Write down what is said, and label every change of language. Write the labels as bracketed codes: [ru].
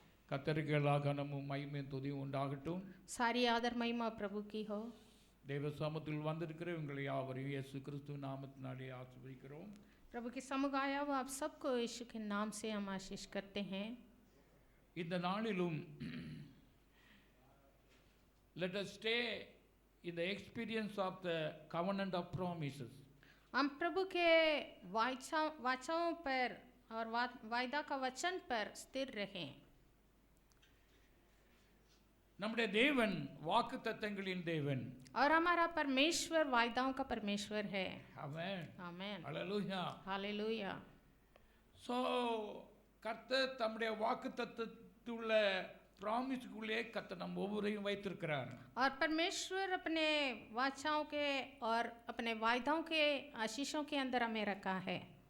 [ta] கர்த்தருக்கு எல்லா கனமும் மகிமையும் துதியும் உண்டாகட்டும். [hi] सारी आदर महिमा प्रभु की हो. [ta] தேவ சமூகத்தில் வந்திருக்கிற உங்களை யாவரையும் இயேசு கிறிஸ்து நாமத்தினாலே ஆசீர்வதிக்கிறோம். [hi] प्रभु के समुख आया हुआ आप सबको यीशु के नाम से हम आशीष करते हैं. [ta] இந்த நாளிலும் [en] let us stay in the experience of the covenant of promises. [hi] हम प्रभु के वाचाओं पर और वायदा का वचन पर स्थिर रहें. [ta] நம்முடைய தேவன் வாக்குத்தத்தங்களின் தேவன். [hi] और हमारा परमेश्वर वायदाओं का परमेश्वर है. [ta] ஆமென். [hi] आमेन. [ta] ஹalleluya. [hi] हालेलुया. [ta] So கர்த்தர் தம்முடைய வாக்குத்தத்தத்துள்ள ப்ராமிஸ்க்குள்ளே கர்த்தர் நம்ம ஒவ்வொருவரையும் வைத்திருக்கிறார். [hi] और परमेश्वर अपने वाचाओं के और अपने वायदाओं के आशीषों के अंदर हमें रखा है.